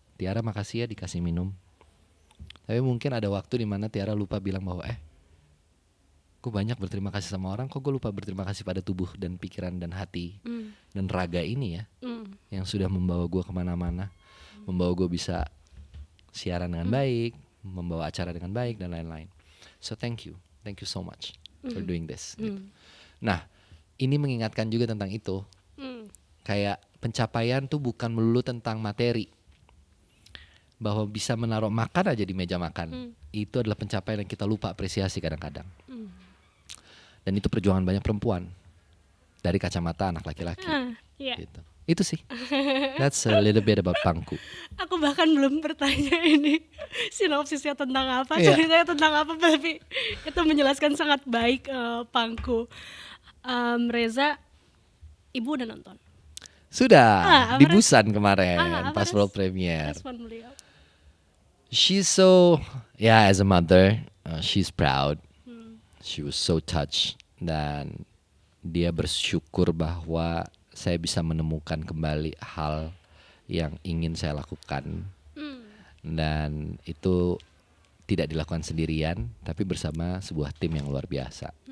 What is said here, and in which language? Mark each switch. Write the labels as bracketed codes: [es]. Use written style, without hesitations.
[id] Tiara makasih ya dikasih minum. Tapi mungkin ada waktu di mana Tiara lupa bilang bahwa gue banyak berterima kasih sama orang, kok gue lupa berterima kasih pada tubuh dan pikiran dan hati dan raga ini ya, yang sudah membawa gue kemana-mana, membawa gue bisa siaran dengan baik, membawa acara dengan baik dan lain-lain. [en] So thank you so much for doing this. [id] Gitu. Nah, ini mengingatkan juga tentang itu. Kayak pencapaian tuh bukan melulu tentang materi. Bahwa bisa menaruh makan aja di meja makan. Itu adalah pencapaian yang kita lupa apresiasi kadang-kadang. Dan itu perjuangan banyak perempuan. Dari kacamata anak laki-laki. Gitu. Itu sih. [en] That's a little bit about Pangku. [id] Aku bahkan belum bertanya ini sinopsisnya tentang apa, ceritanya tentang apa, tapi itu menjelaskan sangat baik Pangku. Reza, ibu udah nonton? Sudah, di Busan kemarin pas world premiere. Respon beliau. [en] She's so, as a mother, she's proud. She was so touched [id] dan dia bersyukur bahwa saya bisa menemukan kembali hal yang ingin saya lakukan. Dan itu tidak dilakukan sendirian, tapi bersama sebuah tim yang luar biasa.